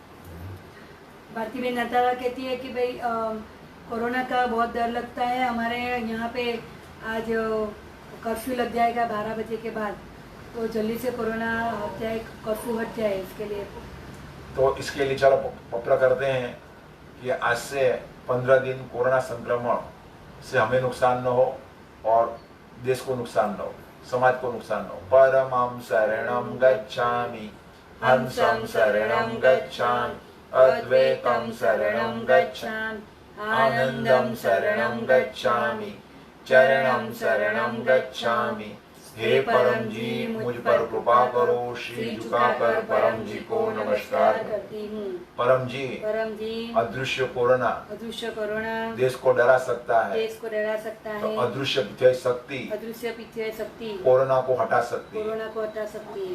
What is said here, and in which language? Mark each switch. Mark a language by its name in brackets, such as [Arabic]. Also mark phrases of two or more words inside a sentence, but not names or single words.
[Hindi] भारती बहन नतारा कहती है कि भाई कोरोना का बहुत डर लगता है, हमारे यहाँ पे आज कर्फ्यू लग जाएगा 12 बजे के बाद, तो जल्दी से कोरोना हट जाए, कर्फ्यू हट जाए, इसके लिए। तो इसके लिए चलो पत्र करते हैं कि आज से 15 दिन कोरोना संक्रमण से हमें नुकसान न हो और देश को नुकसान न हो, समाज को नुकसान न हो। [Sanskrit] परमं शरणं गच्छामि, हंसं शरणं गच्छामि, अद्वैतं शरणं गच्छामि, आनंदं शरणं गच्छामि, चरणं शरणं गच्छामि। [Hindi] हे परम जी, मुझ पर कृपा करो, श्री झुकाकर परम जी को नमस्कार करती हूँ। परम जी, अदृश्य कोरोना देश को डरा सकता है, देश को डरा सकता है, तो अदृश्य पिथ्य शक्ति कोरोना को हटा सकती है।